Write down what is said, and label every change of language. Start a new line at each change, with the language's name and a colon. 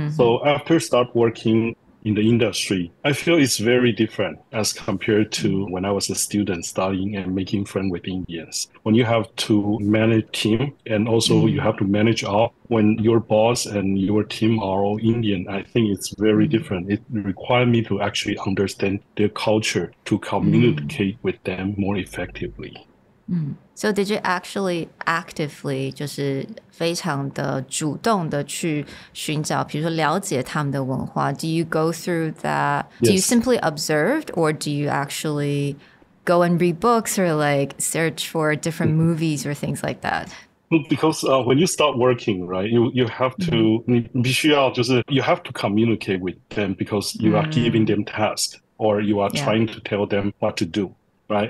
English: So after start working in the industry, I feel it's very different as compared to when I was a student studying and making friends with Indians. When you have to manage team and also you have to manage out when your boss and your team are all Indian, I think it's very different. It requires me to actually understand their culture to communicate with them more effectively. So did you actually actively
Chinese: 就是非常的主动的去寻找，比如说了解他们的文化
English: Do you go through that? Yes. Do you simply observe or do you actually go and read books or like search for different movies or things like that? Because when you start working, right, you have to,
Chinese: 你必须要就是
English: you have to communicate with them because you are giving them tasks or you are trying to tell them what to do. Right.